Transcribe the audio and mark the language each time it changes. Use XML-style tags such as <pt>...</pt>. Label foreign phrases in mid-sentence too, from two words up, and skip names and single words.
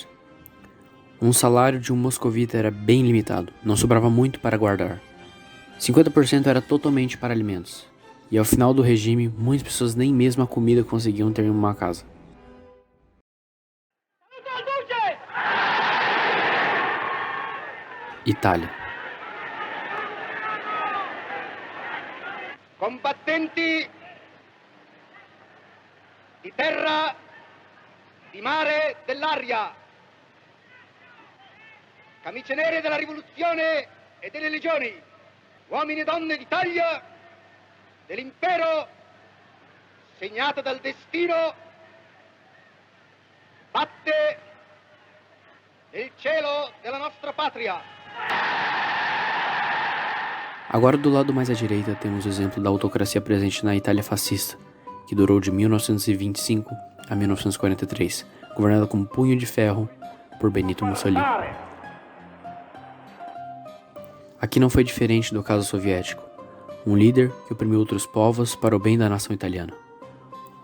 <pt>Um salário de um moscovita era bem limitado, não sobrava muito para guardar. 50% era totalmente para alimentos, e ao final do regime, muitas pessoas nem mesmo a comida conseguiam ter em uma casa. Itália.</pt> <it>Combattenti di terra, di mare, dell'aria, camicie nere della rivoluzione e delle legioni, uomini e donne d'Italia, dell'impero segnato dal destino, batte nel cielo della nostra patria.</it> <pt>Agora do lado mais à direita temos o exemplo da autocracia presente na Itália fascista, que durou de 1925 a 1943, governada com um punho de ferro por Benito Mussolini. Aqui não foi diferente do caso soviético, um líder que oprimiu outros povos para o bem da nação italiana.</pt>